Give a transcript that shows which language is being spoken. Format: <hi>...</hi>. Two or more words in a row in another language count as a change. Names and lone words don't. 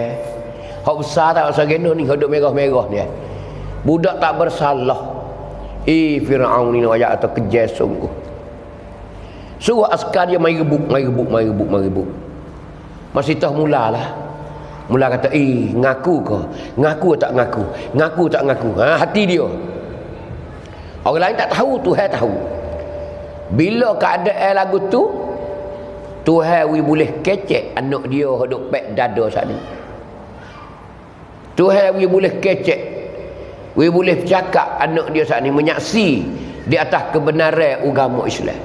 <ms>Hak besar tak usah geno ni, hidup merah-merah ni. Budak tak bersalah. Fir'aun ni ayat atau kejam sungguh. Suruh askar dia mai rebuk. Masyitah mulalah. Mula kata, ngaku ke? Ngaku tak ngaku? Ngaku tak ngaku? Hati dia. Orang lain tak tahu, Tuhan tahu. Bila keadaan lagu tu, Tuhan boleh kecek anak dia duk pek dada saat ni. Tuhan boleh kecek. Boleh bercakap anak dia saat ni menyaksi di atas kebenaran agama Islam.</ms>